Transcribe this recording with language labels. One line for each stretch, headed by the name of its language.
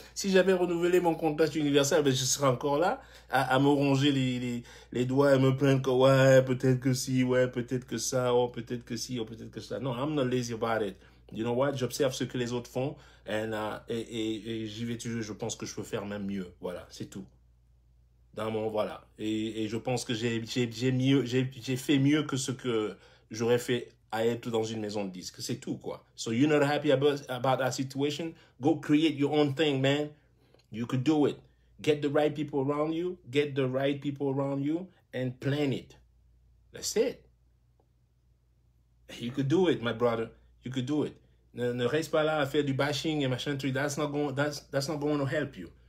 French: Si j'avais renouvelé mon contact universel, ben, je serais encore là à me ronger les doigts et me plaindre que ouais, peut-être que si, ouais, peut-être que ça, oh, peut-être que si, oh, peut-être que ça. Non,
English: I'm not lazy about it. You know what?
French: J'observe ce que les autres font et j'y vais toujours. Je pense que je peux faire même mieux. Voilà, c'est tout. Voilà. Et je pense que j'ai fait mieux que ce que j'aurais fait à être dans une maison de disques. C'est tout, quoi.
English: So you're not happy about that situation? Go create your own thing, man. You could do it. Get the right people around you. Get the right people around you and plan it. That's it. You could do it, my brother. You could do it.
French: Ne reste pas là à faire du bashing et machin truc.
English: That's not going to help you.